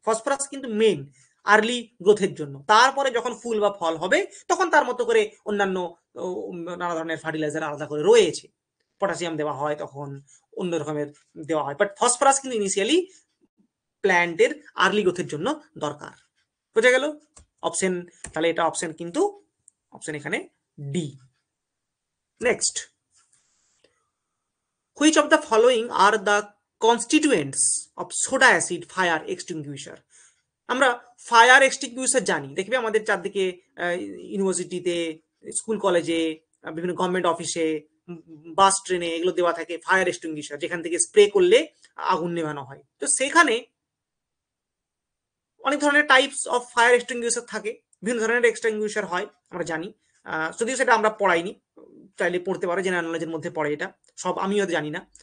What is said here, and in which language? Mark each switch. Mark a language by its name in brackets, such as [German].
[Bangla] Phosphorus কিন্তু main early গ্রোথের জন্য। তারপরে যখন ফুল বা ফল হবে তখন তার মতো করে অন্যান্য নানা ধরনের ফার্টিলাইজার আলাদা করে রয়েছে, পটাশিয়াম দেওয়া হয়, তখন অন্য রকমের দেওয়া হয়। বাট ফসফরাস কিন্তু ইনিশিয়ালি প্ল্যান্টের আর্লি গ্রোথের জন্য দরকার। বুঝে গেল অপশন? তাহলে এটা অপশন, কিন্তু অপশন এখানে D. [English] Next, which of the following are the constituents of soda acid fire extinguisher? [Bangla] আমরা ফায়ার এক্সটিংগুইশার জানি, দেখবে আমাদের চারদিকে ইউনিভার্সিটিতে, স্কুল কলেজে, বিভিন্ন গভর্নমেন্ট অফিসে, বাস ট্রেনে এগুলো দেওয়া থাকে ফায়ার এক্সটিংগুইশার, যেখান থেকে স্প্রে করলে আগুন নেভানো হয়। তো সেখানে অনেক ধরনের টাইপস অফ ফায়ার এক্সটিংগুইশার থাকে, বিভিন্ন ধরনের এক্সটিংগুইশার হয় আমরা জানি, যদিও সেটা আমরা পড়াইনি, চাইলে পড়তে পারো, জেনারেল নলেজের মধ্যে পড়ে এটা, সব আমিও জানি না।